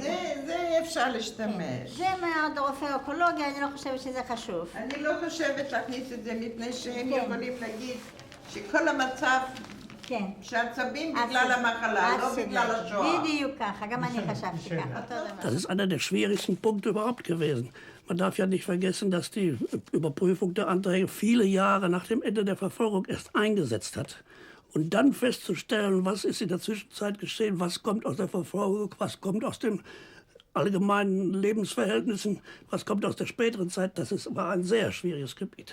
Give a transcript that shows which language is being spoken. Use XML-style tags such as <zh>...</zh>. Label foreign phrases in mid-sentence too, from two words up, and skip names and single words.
<he>זה אפשר להשתמש. זה מהרופא אוקולוגיה, אני לא חושבת שזה חשוב. אני לא חושבת להכניס את זה, מפני שהם יכולים להגיד שכל המצב שעצבים בגלל המחלה, לא בגלל השואה. בדיוק ככה, גם אני חשבתי ככה.</he> <de>Das ist einer der schwierigsten Punkte überhaupt gewesen. Man darf ja nicht vergessen, dass die Überprüfung der Anträge viele Jahre nach dem Ende der Verfolgung erst eingesetzt hat. Und dann festzustellen, was ist in der Zwischenzeit geschehen, was kommt aus der Verfolgung, was kommt aus den allgemeinen Lebensverhältnissen, was kommt aus der späteren Zeit, war ein sehr schwieriges Gebiet.</de>